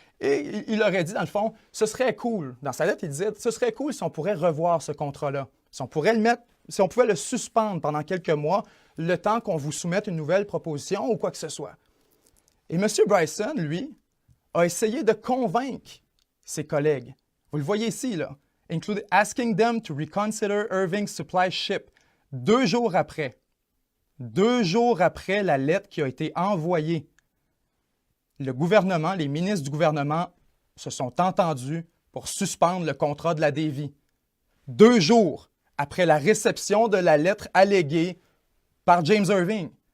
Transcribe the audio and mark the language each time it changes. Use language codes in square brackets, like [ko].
[fr] Et il aurait dit, dans le fond, ce serait cool. Dans sa lettre, il disait, ce serait cool si on pourrait revoir ce contrat-là. Si on pouvait si on pouvait le suspendre pendant quelques mois, le temps qu'on vous soumette une nouvelle proposition ou quoi que ce soit. Et M. Bryson, lui, a essayé de convaincre ses collègues. Vous le voyez ici, là. [en] Including asking them to reconsider Irving's supply ship. [fr] 2 jours après la lettre qui a été envoyée, le gouvernement, les ministres du gouvernement se sont entendus pour suspendre le contrat de la Davy. 2 jours après la réception de la lettre alléguée par James Irving.